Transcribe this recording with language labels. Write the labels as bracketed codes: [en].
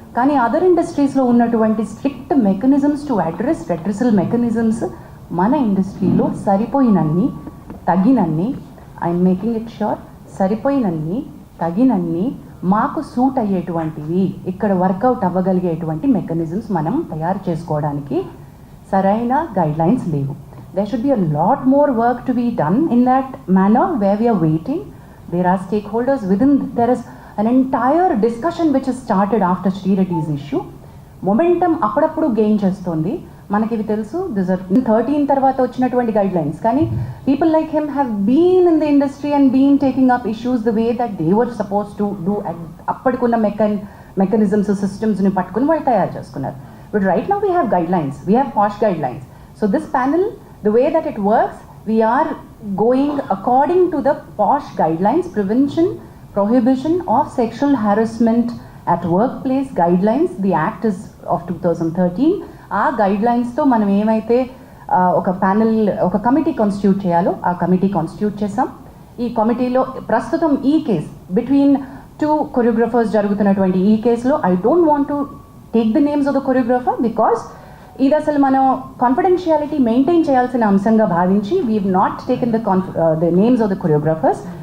[te] కానీ అదర్ ఇండస్ట్రీస్లో ఉన్నటువంటి strict mechanisms to address redressal mechanisms మన ఇండస్ట్రీలో సరిపోయినన్ని తగినన్ని, [en] I'm making it sure, [te] సరిపోయినన్ని తగినన్ని మాకు సూట్ అయ్యేటువంటివి ఇక్కడ వర్కౌట్ అవ్వగలిగేటువంటి మెకానిజమ్స్ మనం తయారు చేసుకోవడానికి సరైన గైడ్లైన్స్ లేవు. [en] There should be a lot more work to be done in that manner where we are waiting. There are stakeholders within, there is an entire discussion which has started after Sri Reddy's issue. Momentum [te] అప్పుడప్పుడు gain చేస్తుంది, మనకి ఇవి తెలుసు. 13 తర్వాత వచ్చినటువంటి guide lines, కానీ [en] People like him have been in the industry and been taking up issues the way that they were supposed to do. [te] అప్పటికున్న mechanisms సిస్టమ్స్ని పట్టుకుని వాళ్ళు తయారు చేసుకున్నారు. [en] But right now we have guidelines, we have POSH guidelines. So this panel, the way that it works, we are going according to the POSH guidelines, prevention, prohibition of sexual harassment at workplace guidelines. The act is of 2013. [te] ఆ గైడ్లైన్స్తో మనం ఏమైతే ఒక panel, ఒక committee constitute చేయాలో ఆ committee constitute చేసాం. ఈ కమిటీలో ప్రస్తుతం ఈ [en] case between 2 choreographers [te] జరుగుతున్నటువంటి ఈ కేసులో [en] I don't want to take the names of the choreographer because [te] ఇది అసలు మనం కాన్ఫిడెన్షియాలిటీ మెయింటైన్ చేయాల్సిన అంశంగా భావించి [en] We have not taken the names of the choreographers.